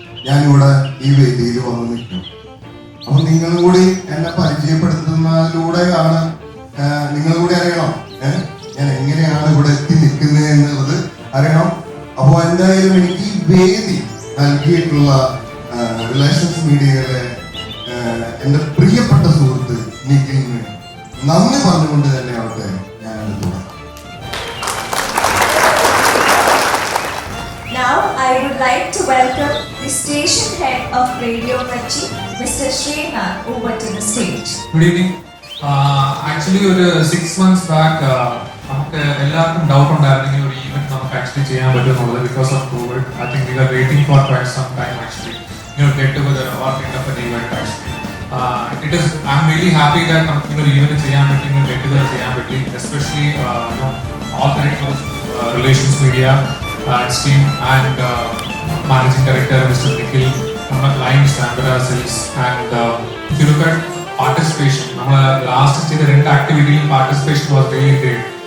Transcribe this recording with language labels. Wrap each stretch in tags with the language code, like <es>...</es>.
<ml>ഞാനിവിടെ ഈ വേദിയിൽ വന്ന് നിൽക്കും. അപ്പൊ നിങ്ങളും കൂടി എന്നെ പരിചയപ്പെടുത്തുന്നതിലൂടെയാണ്, നിങ്ങൾ കൂടി അറിയണം ഞാൻ എങ്ങനെയാണ് ഇവിടെ എത്തി നിൽക്കുന്നത് എന്നുള്ളത് അറിയണം. അപ്പോൾ എന്തായാലും എനിക്ക് ഈ വേദി നൽകിയിട്ടുള്ള റിലേഷൻസ് മീഡിയയിലെ എൻ്റെ പ്രിയപ്പെട്ട സുഹൃത്ത് നിഖിലിന് നന്ദി പറഞ്ഞുകൊണ്ട് തന്നെ അവിടെ ഞാൻ തുടങ്ങാം.</ml> <en>Now I would like to welcome the station head of Radio Mirchi, Mr. Srinath, over to the stage. Good evening.</en> <ml>Actually ഒരു</ml> <en>6 months back</en> <ml>നമുക്ക് എല്ലാവർക്കും ഡൗട്ട് ഉണ്ടായിരുന്നെങ്കിൽ ഒരു ഈവന്റ് നമുക്ക് ആക്ച്വലി ചെയ്യാൻ പറ്റുമെന്നുള്ളത്</ml> <en>Because of COVID. I think we are waiting for quite some time actually get together or kind of an event actually. I am really happy that</en> <ml>നമുക്ക് ഒരു event ചെയ്യാൻ പറ്റി,</ml> <en>Get together ചെയ്യാൻ പറ്റി, especially all the relations media team and managing director Mr. Nikhil from Lions Swayambara Silks. And if you look at participation, last year the activity participation was really great.</en>